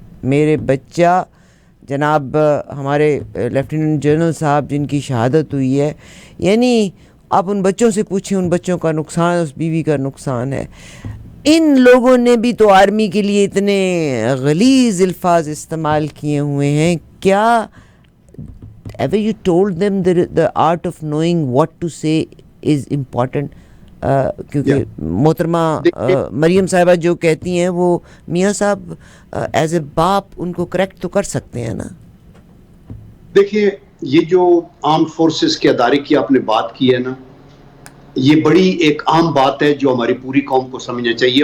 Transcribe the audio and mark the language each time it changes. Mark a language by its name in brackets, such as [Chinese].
[Urdu] میرے بچہ جناب ہمارے لیفٹیننٹ جنرل صاحب جن کی شہادت ہوئی ہے، یعنی آپ ان بچوں سے پوچھیں، ان بچوں کا نقصان، اس بیوی کا نقصان ہے. ان لوگوں نے بھی تو آرمی کے لیے اتنے غلیظ الفاظ استعمال کیے ہوئے ہیں. [English] کیا ever you told them the art of knowing what to say is important? [Urdu] کیونکہ محترمہ مریم صاحبہ جو کہتی ہیں وہ میاں صاحب ایز اے باپ ان کو کریکٹ تو کر سکتے ہیں نا. دیکھیے یہ جو آرم فورسز کے ادارے کی آپ نے بات کی ہے نا، یہ بڑی ایک عام بات ہے جو ہماری پوری قوم کو سمجھنا چاہیے.